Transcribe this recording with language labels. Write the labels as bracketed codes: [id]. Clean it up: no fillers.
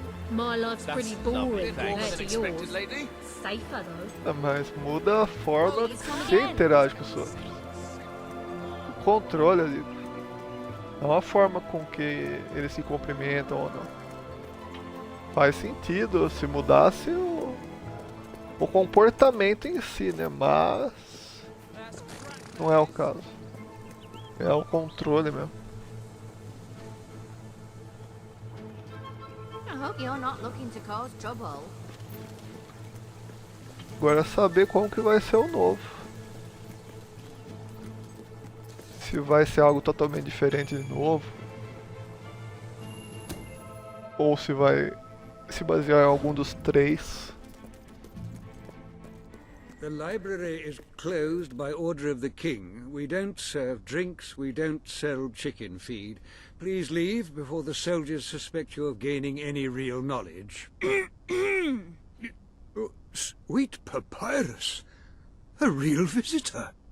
[en] My life's pretty boring compared to yours. Lately. Safer though. [pt] Mas muda a forma que você interage com os outros. O controle ali. Não a forma com que eles se cumprimentam ou não. Faz sentido se mudasse o comportamento em si, né? Mas não é o caso. É o controle mesmo. [en] I hope you're not looking to cause trouble. [pt] Agora é saber como que vai ser o novo. Se vai ser algo totalmente diferente de novo. Ou se vai se basear em algum dos três. [en] The library is closed by order of the king. We don't serve drinks, we don't sell chicken feed. Please leave before the soldiers suspect you of gaining any real knowledge. Oh, sweet papyrus! A real visitor!